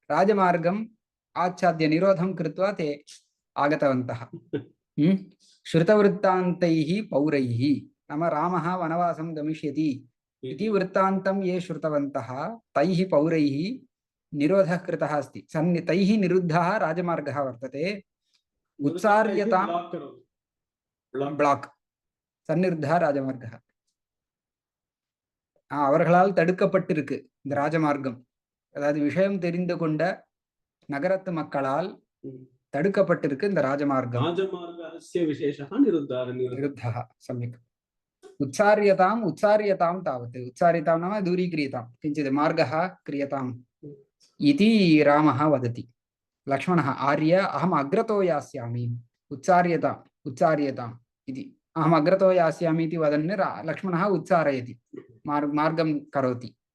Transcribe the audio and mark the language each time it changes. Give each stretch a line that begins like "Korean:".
Sanskrit: राजमार्गम् आच्छाद्य निरोधं कृत्वा ते आगतवन्तः। श्रुतवृत्तान्तैः पौरैः नाम रामः वनवासं गमिष्यति इति वृत्तान्तं ये श्रुतवन्तः तैः पौरैः निरोधः कृतः अस्ति। तैः निरुद्धः राजमार्गः वर्तते। उत्सार्यतां ब्लाक् சன்னிருத்தா ராஜமார்கः
Tamil: அவர்களால் தடுக்கப்பட்டிருக்கு இந்த ராஜமார்க்கம். அதாவது விஷயம் தெரிந்து கொண்ட நகரத்து மக்களால் தடுக்கப்பட்டிருக்கு இந்த ராஜமார்க்கம்.
Sanskrit: ராஜமார்கस्य विशेषः निरुद्धः सम्यक्। उत्सार्यताम् उत्सार्यतां तावत् उत्सार्यतां नाम दूरीक्रियतां किञ्चित् मार्गः क्रियताम् इति रामः वदति। लक्ष्मणः आर्य अहम् अग्रतो यास्यामि उत्सार्यताम् उत्सार्यताम् इति अहम् अग्रतो यास्यामि इति वदन् लक्ष्मणः उत्सारयति, मार्गं करोति।